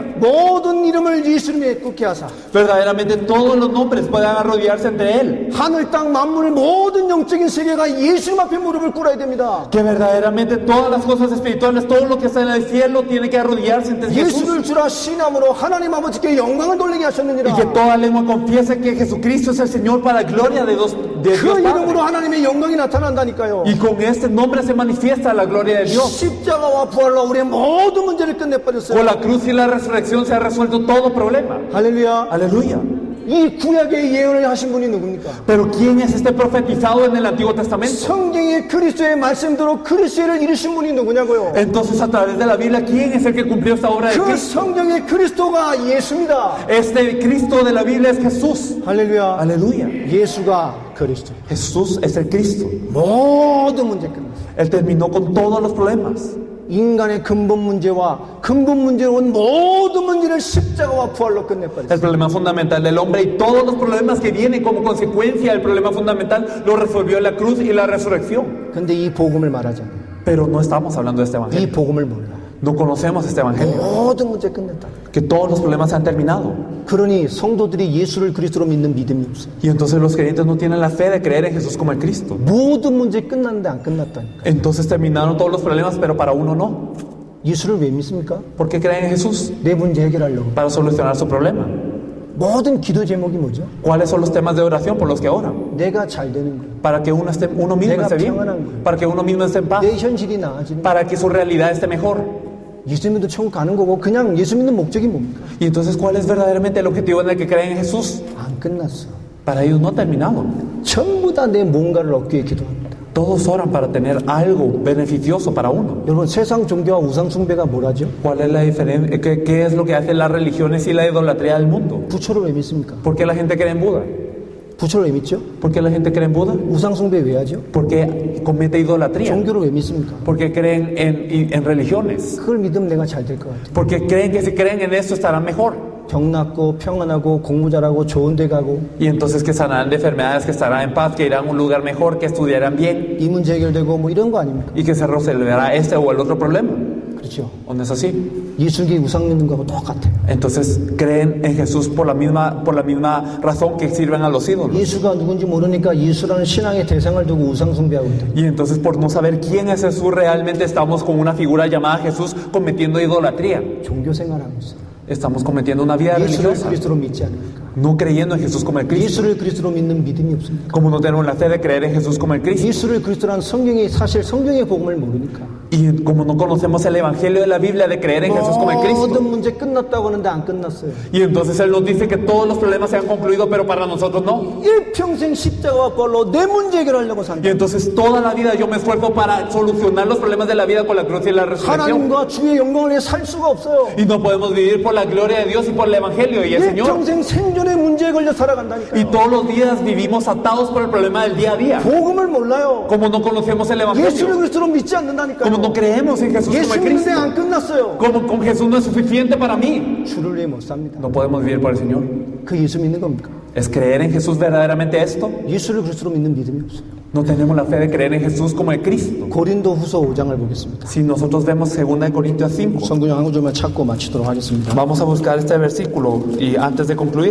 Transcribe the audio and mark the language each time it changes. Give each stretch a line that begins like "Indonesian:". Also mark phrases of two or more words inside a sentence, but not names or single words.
Korean: 모든 이름을 예수 이름에 굳게 하사
Spanish: verdaderamente todos los nombres puedan arrodillarse entre Él.
Korean: 하늘 땅 만물 모든 영적인 세계가 예수 이름 앞에 무릎을 꿇어야 됩니다.
Spanish: Que verdaderamente todas las cosas espirituales, todo lo que está en el cielo, tiene que arrodillarse ante Jesús.
Korean: 예수를 주라 신함으로 하나님 아버지께 영광을 돌리게
Spanish: Y
Korean: 하셨느니라.
Spanish: que toda lengua confiese que Jesucristo es el Señor para la gloria de Dios
Korean: 그
Spanish: Padre.
Korean: 이름으로 하나님의 영광이 나타난다니까요.
Spanish: Y con este nombre se manifiesta la gloria de Dios.
Korean: 십자가와 부활로 우리의 모든 문제를
Spanish: Con
Korean: 끝내버렸어요.
Spanish: la cruz y la resurrección se ha resuelto todo problema.
Korean: 할렐루야.
Spanish: Aleluya.
Korean: 이 구약의 예언을 ha신 분이 누굽니까?
Spanish: Pero ¿quién es este profetizado en el Antiguo Testamento?
Korean: 성경의 그리스도의 말씀대로 그리스도를 이루신 분이 누구냐고요?
Spanish: Entonces, a través de la Biblia, ¿quién es el que cumplió esta obra de
Korean: 그
Spanish: Cristo?
Korean: 성경의 그리스도가 예수입니다.
Spanish: Este Cristo de la Biblia es Jesús.
Korean: 할렐루야.
Spanish: Aleluya.
Korean: 예수가 그리스도.
Spanish: Jesús es el Cristo.
Korean: 모든 문제 끝났어요.
Spanish: Él terminó con todos los problemas.
Korean: 인간의 근본 문제와 근본 문제로 온 모든 문제를 십자가와 부활로 끝내버렸어요.
Spanish: El problema fundamental del hombre y todos los problemas que vienen como consecuencia del problema fundamental lo resolvió la cruz y la resurrección.
Korean: 근데 이 복음을 말하잖아요.
Spanish: Pero no estamos hablando de este
Korean: 이
Spanish: evangelio.
Korean: 복음을 몰라.
Spanish: No conocemos este evangelio.
Korean: 모든 문제 끝냈다.
Spanish: Que todos los problemas se han terminado.
Korean: 그러니 성도들이 예수를 그리스도로 믿는 믿음이 없어요.
Spanish: Y entonces los creyentes no tienen la fe de creer en Jesús como el Cristo.
Korean: 모든 문제 끝났는데 안 끝났다니까.
Spanish: Entonces terminaron todos los problemas, pero para uno no.
Korean: 예수를 왜 믿습니까?
Spanish: ¿Por qué creen en Jesús?
Korean: 내 문제 해결하려고.
Spanish: Para solucionar su problema.
Korean: 모든 기도 제목이 뭐죠?
Spanish: ¿Cuáles son los temas de oración por los que oran?
Korean: 내가 잘 되는 거예요.
Spanish: Para que uno mismo
Korean: 내가
Spanish: esté
Korean: 평안한
Spanish: bien.
Korean: 거예요.
Spanish: Para que uno mismo esté en paz.
Korean: 내 현실이 나아지는 거예요.
Spanish: Para que su realidad esté mejor.
Korean: 예수 믿는 천국 가는 거고 그냥 예수 믿는 목적이 뭡니까?
Spanish: Y entonces, ¿cuál es verdaderamente el objetivo en el que creen en Jesús?
Korean: 안 끝났어.
Spanish: Para ellos no ha terminado.
Korean: 전부 다 내 뭔가를 얻기 위해 기도합니다.
Spanish: Todos oran para tener algo beneficioso para uno.
Korean: 여러분 세상 종교와 우상 숭배가 뭐라죠?
Spanish: ¿Cuál es la diferencia? ¿Qué es lo que hacen las religiones y la idolatría del mundo?
Korean: 부처를 왜 믿습니까?
Spanish: ¿Por qué la gente cree en Buda?
Korean: 부처를 왜 믿죠?
Spanish: ¿Por qué la gente cree en Buda?
Korean: 우상 숭배 왜 하죠?
Spanish: Porque comete idolatría.
Korean: 종교를 왜 믿습니까?
Spanish: Porque creen en religiones.
Korean: 그걸 믿으면 내가 잘 될 것 같아요.
Spanish: Porque creen que si creen en esto estarán mejor.
Korean: 병 낫고 평안하고 공부 잘하고 좋은 데 가고
Spanish: Y entonces que sanarán de enfermedades, que estarán en paz, que irán a un lugar mejor, que estudiarán bien
Korean: 이 문제 해결되고 뭐 이런 거 아닙니까?
Spanish: y que se resolverá este o el otro problema.
Korean: 그렇죠.
Spanish: ¿O no es así?
Korean: 예수에게 우상 믿는 거하고 똑같아요.
Spanish: Entonces creen en Jesús por la misma razón que sirven a los ídolos.
Korean: 예수가 누군지 모르니까 예수라는 신앙의 대상을 두고 우상 숭배하고 있다.
Spanish: Y entonces por no saber quién es Jesús, realmente estamos con una figura llamada Jesús cometiendo idolatría.
Korean: 종교 생활하고 있어요.
Spanish: Estamos cometiendo una vida
Korean: 예수를
Spanish: religiosa,
Korean: 그리스도로 믿지 않으니까.
Spanish: no creyendo en Jesús como el Cristo.
Korean: 예수를 그리스도로 믿는 믿음이 없습니다.
Spanish: Como no tenemos la fe de creer en Jesús como el Cristo.
Korean: 예수를 그리스도라는 성경이 사실 성경의 복음을 모르니까
Spanish: Y como no conocemos el Evangelio de la Biblia de creer en Jesús como el Cristo.
Korean: 모든 문제 끝났다고 하는데 안 끝났어요.
Spanish: Y entonces Él nos dice que todos los problemas se han concluido, pero para nosotros no.
Korean: 일평생 십자가와 부활로 내 문제 해결하려고 산다.
Spanish: Y entonces toda la vida yo me esfuerzo para solucionar los problemas de la vida con la cruz y la resurrección.
Korean: 하나님과 주의 영광을 위해 살 수가 없어요.
Spanish: Y no podemos vivir por la gloria de Dios y por el Evangelio y el Señor.
Korean: 일평생 생존의 문제에 걸려
Spanish: Y
Korean: 살아간다니까요.
Spanish: todos los días vivimos atados por el problema del día a día.
Korean: 복음을 몰라요.
Spanish: Como no conocemos el
Korean: 예수를
Spanish: Evangelio.
Korean: 그리스도로 믿지 않는다니까요.
Spanish: Como no creemos en Jesús como
Korean: 예수
Spanish: el
Korean: 믿는데
Spanish: Cristo.
Korean: 안 끝났어요.
Spanish: Como con Jesús no es suficiente para mí.
Korean: 주를 위해 못 삽니다.
Spanish: No podemos vivir por el Señor.
Korean: 그 예수 믿는 겁니까?
Spanish: ¿Es creer en Jesús verdaderamente esto?
Korean: 예수를 그리스도로 믿는 믿음이 없어요.
Spanish: No tenemos la fe de creer en Jesús como el Cristo.
Korean: 고린도 후서 5장을 보겠습니다.
Spanish: Si nosotros vemos 2 Corintios 5,
Korean: 성경 한 구절만 찾고 마치도록 하겠습니다.
Spanish: vamos a buscar este versículo y antes de concluir,